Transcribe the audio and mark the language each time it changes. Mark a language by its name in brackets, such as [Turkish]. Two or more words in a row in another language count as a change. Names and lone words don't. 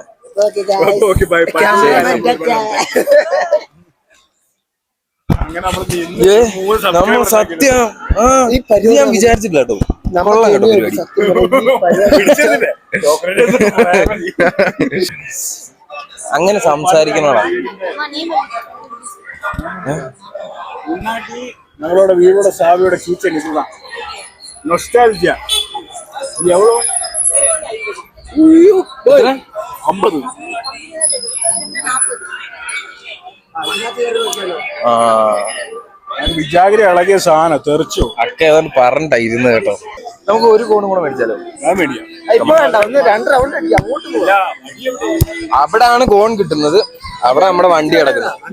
[English] okay bye. [Malayalam] അങ്ങനെ നമ്മൾ സത്യം ഞാൻ വിചാരിച്ചിട്ടില്ല കേട്ടോ. കൊള്ളാം കേട്ടോ പരിപാടി. അങ്ങനെ സംസാരിക്കണോടാ. [Tamil] நம்மளோட வீடோட சாவியோட கீச்சன் இதுதான். நொஸ்டால்ஜியா. இது எவ்வளோ? 50. [Malayalam] വിജാഗിരി ഇളകിയ സാധനം തെറിച്ചു. അക്ക ഏതാണ്ട് പറഞ്ഞിട്ടാ ഇരുന്ന് കേട്ടോ. നമുക്ക് ഒരു കോണും കൂടെ മേടിച്ചാലോ? ഞാൻ മേടിയാ. അവിടെ ആണ് കോൺ കിട്ടുന്നത്, അവിടെ നമ്മുടെ വണ്ടി കിടക്കുന്നത്.